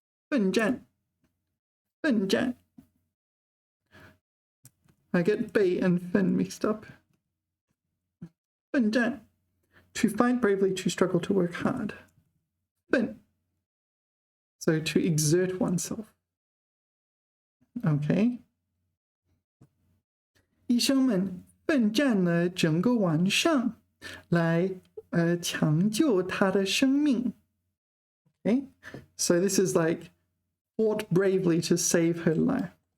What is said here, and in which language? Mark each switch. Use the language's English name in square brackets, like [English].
[Chinese] 奋战.奋战. [English] I get 备 and 奋 mixed up. [Chinese] 奋战. [English] To fight bravely, to struggle, to work hard. 奋. So to exert oneself. [Chinese] OK， 医生们奋战了整个晚上，来抢救他的生命。 [English] Okay, so this is like fought bravely to save her life.